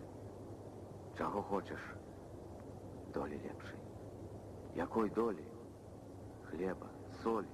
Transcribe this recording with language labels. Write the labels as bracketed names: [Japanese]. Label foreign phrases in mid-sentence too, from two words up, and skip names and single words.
[Belarusian] Чого хочеш? Долі лепшей. Якой долі? Хлеба, соли.